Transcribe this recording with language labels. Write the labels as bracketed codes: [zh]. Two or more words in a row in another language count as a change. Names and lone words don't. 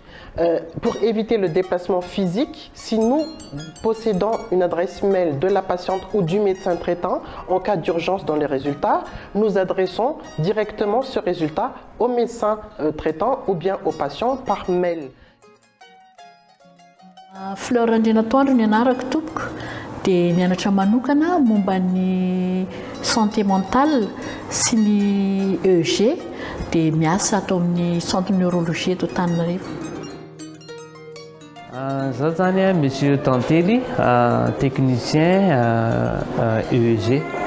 [fr] Pour éviter le déplacement physique, si nous possédons une adresse mail de la patiente ou du médecin traitant, en cas d'urgence dans les résultats, nous adressons directement ce résultat au médecin traitant ou bien au patient par mail. [mg] Fleur Andrinatoandro ny anarako tompoko dia mianatra manokana momba ny [fr] santé mentale [mg] sy ny EG dia miasa atao amin'ny [fr] centre neurologie [mg] eto Antananarivo. Zaho zany monsieur Tantely, [fr] technicien EEG.